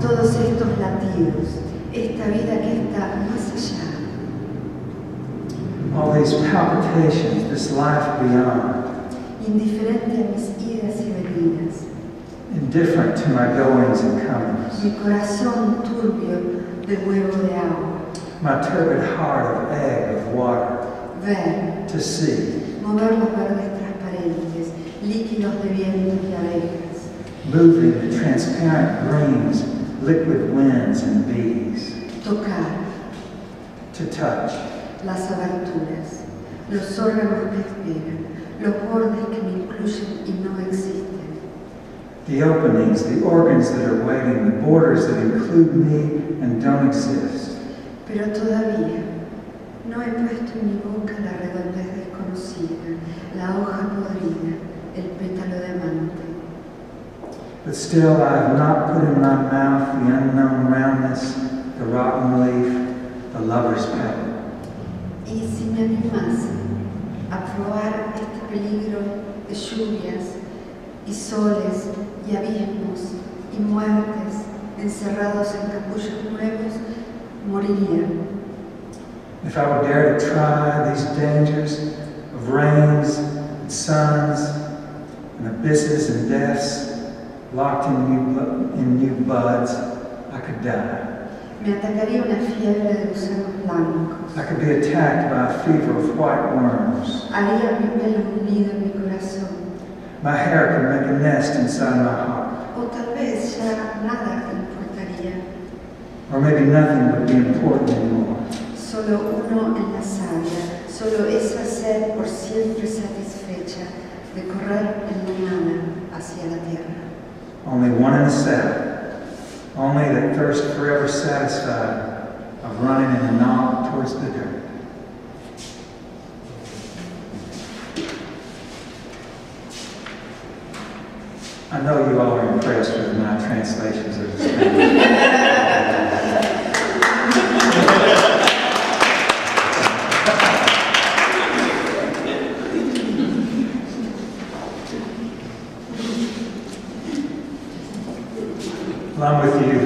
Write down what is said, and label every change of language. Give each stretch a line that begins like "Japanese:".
Spanish: Todos estos latidos, esta vida que está más allá.
English: All these palpitations, this life beyond.
Spanish: Indiferente a mis idas y venidas.
English: Indifferent to my goings and comings.
Spanish: Mi corazón turbio de huevo de agua.
English: My turbid heart of egg of water.
Spanish: Ver.
English: To see.
Spanish: Mover los verdes transparentes, líquidos de vientos y abejas.
English: Moving the transparent greens, liquid winds and bees.
Spanish: Tocar.
English: To touch.
Spanish: Las aberturas, los órganos que esperan, los bordes que me incluyen y no existen.
English: The openings, the organs that are waiting, the borders that include me and don't exist.
Spanish: Pero todavía no he puesto en mi boca la redondez desconocida, la hoja podrida, el pétalo de amante.
English: But still I have not put in my mouth the unknown roundness, the rotten leaf, the lover's petal.
Spanish: Y si me animase a probar este peligro de lluvias y soles y abismos y muertes encerrados en capullos nuevos, moriría.
English: If I would dare to try these dangers of rains and suns and abysses and deaths locked in new buds, I could die.
Spanish: Me atacaría una fiebre de gusanos blancos.
English: I could be attacked by a fever of white worms.
Spanish: Haría mi pelo un nido en mi corazón.
English: My hair could make a nest inside my heart.
Spanish: O tal vez ya nada te importaría.
English: Or maybe nothing would be important anymore.
Spanish: Solo uno en la savia, solo esa sed por siempre satisfecha de correr en la nada hacia la tierra.
English: Only one in the saddle. Only that thirst forever satisfied of running in the knob towards the dirt. I know you all are impressed with my translations of this poem. Well, I'm with you.